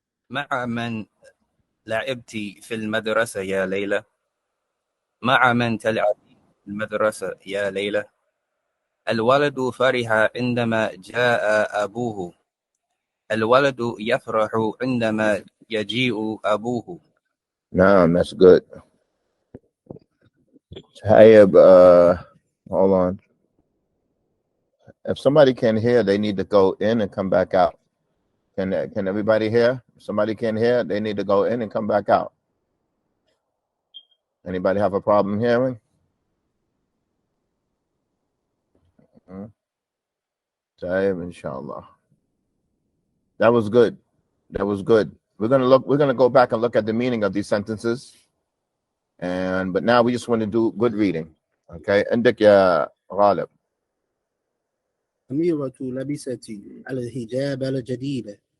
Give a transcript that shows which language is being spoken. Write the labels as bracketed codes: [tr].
[ar] مع من لعبت في المدرسة يا ليلى؟ مع من تلعب في المدرسة يا ليلى؟ الولد فرح عندما جاء أبوه. الولد يفرح عندما يجيء أبوه. [en] نعم, that's good. Hayab, hold on. If somebody can hear, they need to go in and come back out. Can everybody hear? If somebody can hear, they need to go in and come back out. Anybody have a problem hearing? Taib, inshallah. That was good. That was good. We're gonna go back and look at the meaning of these sentences. But now we just want to do good reading. Okay. [ar] عندك يا غالب. سميرة لبست الحجاب الجديد.